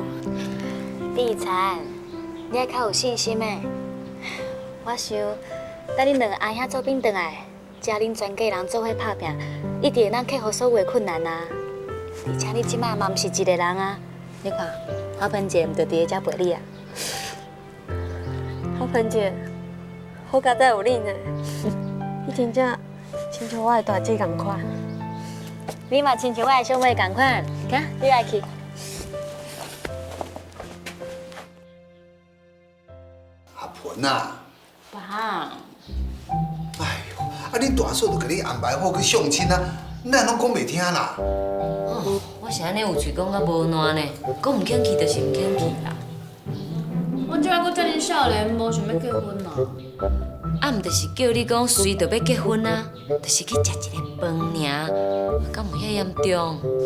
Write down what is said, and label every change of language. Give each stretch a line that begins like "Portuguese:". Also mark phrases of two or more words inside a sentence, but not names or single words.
Min Nan Chinese: 丽灿，你爱较有信心的。我想，等恁两个阿兄做兵转来，遮恁全家人做伙打拼，一定会当克服所有的困难啊！而且你即摆嘛毋是一个人啊，你看，花盆姐毋就伫咧遮陪你啊？花盆姐，好佳哉有你呢，你真正亲像我的大姐共款。你嘛亲像我的小妹共款，看你来去。阿盆啊！爸，哎呦，啊恁大嫂就甲你安排好去相亲啊，哪拢讲袂听啦？哦，我是安尼有嘴讲甲无烂呢，讲唔肯去就是唔肯去啦。我即摆阁遮尔少年，无想要结婚啦。啊，毋就是叫你讲随就要结婚啊，就是去食一个饭尔，敢有遐严重？